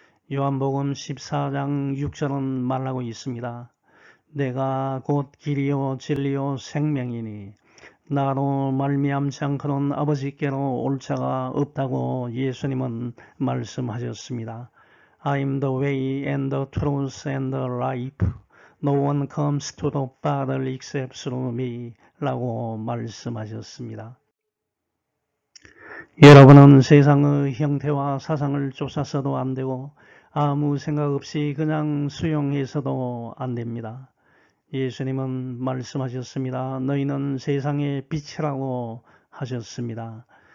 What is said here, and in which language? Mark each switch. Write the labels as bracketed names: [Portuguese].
[Korean] 요한복음 14장 6절은 말하고 있습니다. 내가 곧 길이요 진리요 생명이니 나로 말미암지 않고는 아버지께로 올 자가 없다고 예수님은 말씀하셨습니다. [English] I am the way and the truth and the life. No one comes to the Father except through me [Korean] 라고 말씀하셨습니다. 여러분은 세상의 형태와 사상을 쫓아서도 안 되고 아무 생각 없이 그냥 수용해서도 안 됩니다. 예수님은 말씀하셨습니다. 너희는 세상의 빛이라고 하셨습니다.